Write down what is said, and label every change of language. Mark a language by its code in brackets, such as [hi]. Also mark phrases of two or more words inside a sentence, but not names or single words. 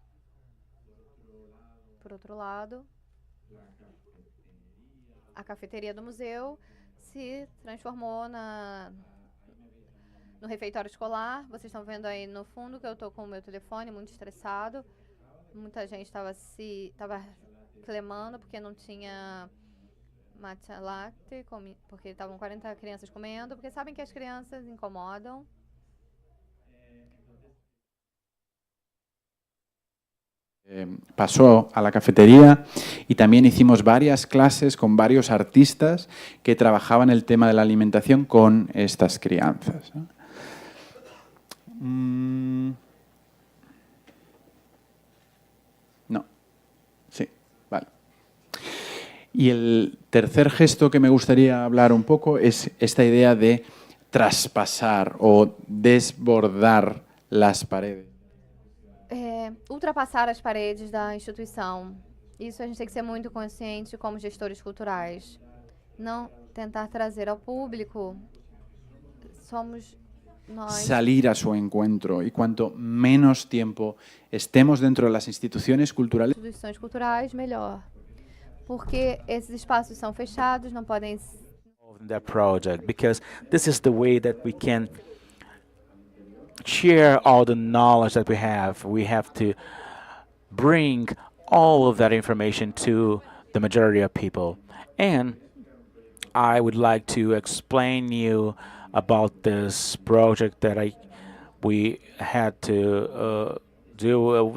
[pt] Por outro lado, a cafeteria do museu se transformou no refeitório escolar. Vocês estão vendo aí no fundo que eu estou com o meu telefone muito estressado. Muita gente estava reclamando porque não tinha matcha latte, porque estavam 40 crianças comendo, porque sabem que as crianças incomodam. [es] Pasó a la cafetería y también hicimos varias clases con varios artistas que trabajaban el tema de la alimentación con estas crianzas. No. Sí, vale. Y el tercer gesto que me gustaría hablar un poco es esta idea de traspasar o desbordar las paredes. [pt] Ultrapassar as paredes da instituição. Isso a gente tem que ser muito consciente como gestores culturais. Não tentar trazer ao público. Somos nós. [es] Salir a su encuentro y cuanto menos tiempo estemos dentro de las instituciones culturales, [pt] Instituições culturais, melhor. Porque esses espaços são fechados, não podem. [en] In that project, because this is the way that we can share all the knowledge that we have. We have to bring all of that information to the majority of people. And I would like to explain you about this project that we had to do.